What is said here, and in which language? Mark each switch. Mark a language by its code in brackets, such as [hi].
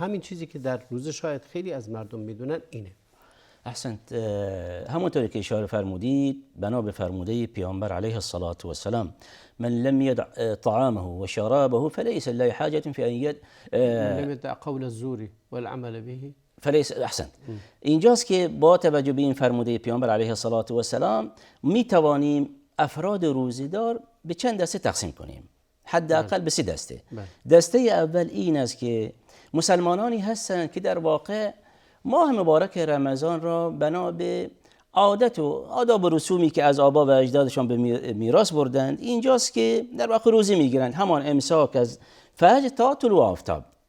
[fa] همین چیزی که در روزه شاید خیلی از مردم میدونن اینه. احسنت. همونطوری که اشاره فرمودید بنا به فرموده پیامبر [ar] علیه الصلاة والسلام من لم يدع طعامه و شرابه فليس له حاجة في ان لم يدع قول الزور والعمل به [fa] فلیس. احسنت. اینجاست که با توجه به این فرموده پیامبر علیه الصلاة والسلام می توانیم افراد روزه‌دار به چند دسته تقسیم کنیم، حداقل به 3 دسته. دسته اول این است که مسلمانانی هستند که در واقع ماه مبارک رمضان را بنا به عادت و آداب و رسومی که از آبا و اجدادشان به میراث بردند، اینجاست که در واقع روزه میگیرند، همان امساک از فجر تا طلوع آفتاب.